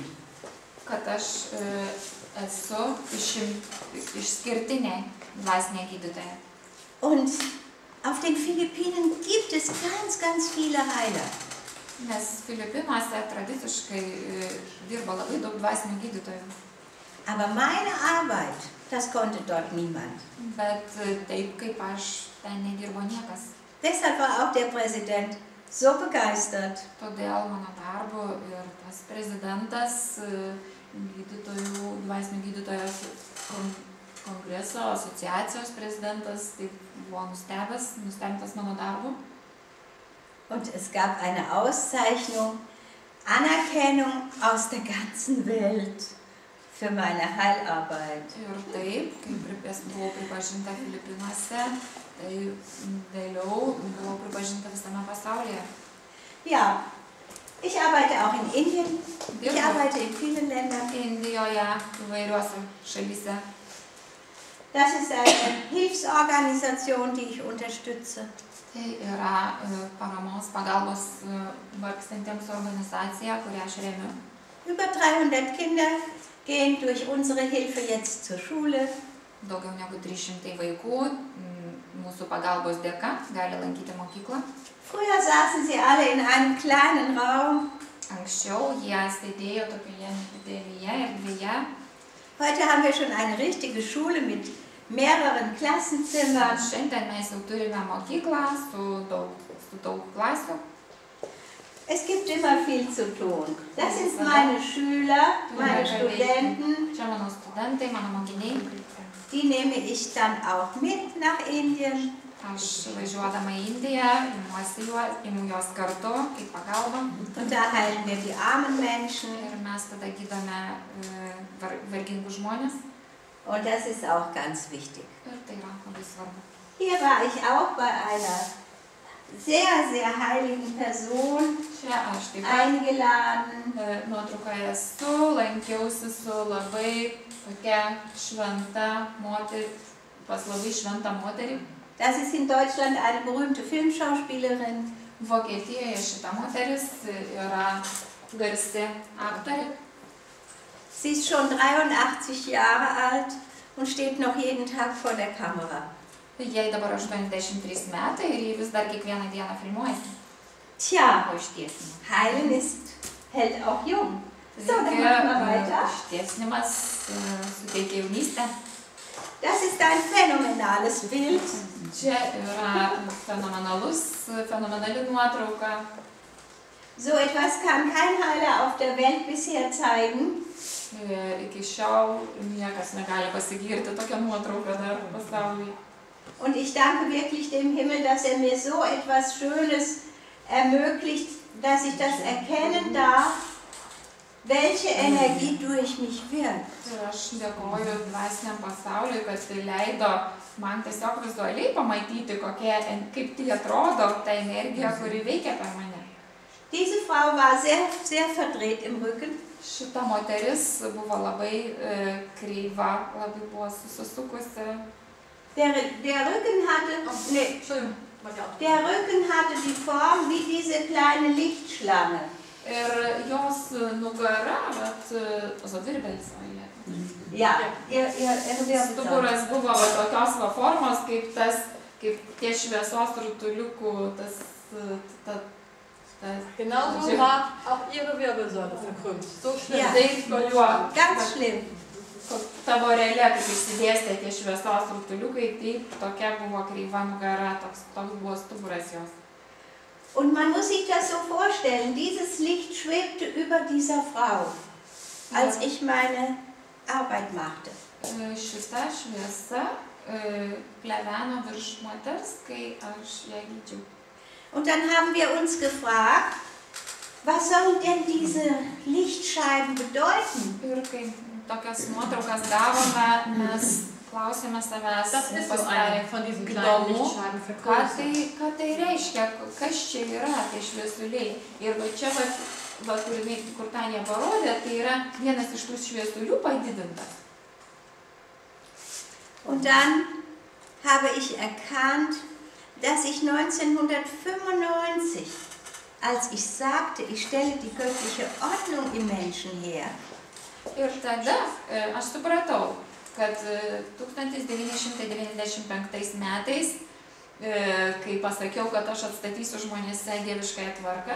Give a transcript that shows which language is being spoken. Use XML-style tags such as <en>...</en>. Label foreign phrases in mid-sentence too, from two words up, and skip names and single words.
<lt>kad aš esu išskirtinė dvasinė gydytoja.</lt> <de>Und auf den Philippinen gibt es ganz, ganz viele Heiler.</de> <lt>Nes Filipinuose tradiciškai dirba labai daug dvasinių gydytojų.</lt> <de>Aber meine Arbeit, das konnte dort niemand.</de> <lt>Bet taip kaip aš, ten nedirbo niekas.</lt> <de>Deshalb war auch der Präsident so begeistert.</de> <lt>Todėl mano darbu ir tas prezidentas, gydytojų, dvasinių gydytojų kongreso, asociacijos prezidentas, taip buvo nustebęs mano darbu.</lt> <de>Und es gab eine Auszeichnung, Anerkennung aus der ganzen Welt für meine Heilarbeit.</de> <lt>Ir taip, kai buvau pripažinta Filipinuose, tai vėliau buvau pripažinta visame pasaulyje.</lt> <de>Ja, ich arbeite auch in Indien, ich arbeite in vielen Ländern.</de> <lt>Indijoje, įvairiuose šalyse.</lt> <de>Das ist eine Hilfsorganisation, die ich unterstütze.</de> <lt>Tai yra pagalbos vargstantiems organizacija, kurią aš remiu.</lt> <de>Über 300 Kinder gehen durch unsere Hilfe jetzt zur Schule.</de> <lt>Daugiau negu 300 vaikų mūsų pagalbos dėka gali lankyti mokyklą.</lt> <de>Früher saßen sie alle in einem kleinen Raum.</de> <lt>Anksčiau jie sėdėjo tokioje nedidelėje erdvėje.</lt> <de>Heute haben wir schon eine richtige Schule mit mehreren Klassenzimmern.</de> <lt>Šiandien mes jau turime mokyklą su daug klasių.</lt> <de>Es gibt immer viel zu tun. Das sind meine Schüler, meine Studenten.</de> <lt>Čia mano studentai, mano mokiniai.</lt> <de>Die nehme ich dann auch mit nach Indien.</de> <lt>Aš važiuodama į Indiją, imu juos kartu, kaip pagalba.</lt> <de>Und da heilen wir die armen Menschen.</de> <lt>Ir mes tada gydome vargingus žmonės.</lt> <de>Und das ist auch ganz wichtig.</de> <lt>Ir tai yra labai svarbu.</lt> <de>Hier war ich auch bei einer sehr, sehr heiligen Person</de> <lt>Čia aš taip pat</lt> <de>eingeladen.</de> <lt>nuotraukoje esu, lankiausi su labai tokia šventa moterį, pas labai šventą moterį.</lt> <de>Das ist in Deutschland eine berühmte Filmschauspielerin.</de> <lt>Vokietijoje šita moteris yra garsi aktorė.</lt> <de>Sie ist schon 83 Jahre alt und steht noch jeden Tag vor der Kamera.</de> <lt>Jai dabar 83 metai ir jie vis dar kiekvieną dieną filmuojasi.</lt> <de>Tja,</de> <lt>Po ištiesimo.</lt> <de>heilen hält auch jung. So, dann machen wir weiter.</de> <lt>Ištiesinimas suteikia jaunystę.</lt> <de>Das ist ein phänomenales Bild.</de> <lt>Čia yra fenomenali nuotrauka.</lt> <de>So etwas kann kein Heiler auf der Welt bisher zeigen.</de> <lt>Iki šiol niekas negali pasigirti tokią nuotrauką dar pasaulyje.</lt> <de>Und ich danke wirklich dem Himmel, dass er mir so etwas Schönes ermöglicht, dass ich das erkennen darf, welche Energie durch mich wirkt.</de> <lt>Ir aš dėkoju dvasiniam pasauliui, kad tai leido man tiesiog vizualiai pamatyti, kaip tai atrodo, ta energija, kuri veikia per mane.</lt> <de>Diese Frau war sehr, sehr verdreht im Rücken.</de> <lt>Šita moteris buvo labai kreiva, labai buvo susisukusi.</lt> <de>Der Rücken hatte die Form wie diese kleine Lichtschlange.</de> <lt>Ir jos nugara, also virbelis,</lt> <de>Ja,</de> <lt>stuburas buvo tokios formos, kaip tie šviesos rutuliukų,</lt> <de>Genauso war auch ihre Wirbelsäule verkrümmt. So schlimm. Ja.</de> <lt>taip,</lt> <de>ganz schlimm.</de> <lt>tavo realia, kaip išsidėstė tie šviesos rutuliukai, taip, tokia buvo kreiva nugara, toks buvo stuburas jos.</lt> <de>Und man muss sich das so vorstellen, dieses Licht schwebte über dieser Frau, als ich meine Arbeit machte.</de> <lt>Šita šviesa pleveno virš moters, kai aš ją gydžiau.</lt> <de>Und dann haben wir uns gefragt, was sollen denn diese Lichtscheiben bedeuten?</de> <lt>Ir kai tokias nuotraukas gavome, mes klausėme savęs,</lt> <de>Das ist so eine von diesen kleinen Lichtscheiben vergrößert.</de> <lt>ką tai reiškia, kas čia yra tie šviesuliai. Ir va čia, kur Tanja parodė, tai yra vienas iš tų šviesulių padidintas.</lt> <de>Und dann habe ich erkannt, dass ich 1995, als ich sagte, ich stelle die göttliche Ordnung im Menschen her,</de> <lt>Ir tada aš supratau, kad 1995 metais, kai pasakiau, kad aš atstatysiu žmonėse dieviškąją tvarką,</lt>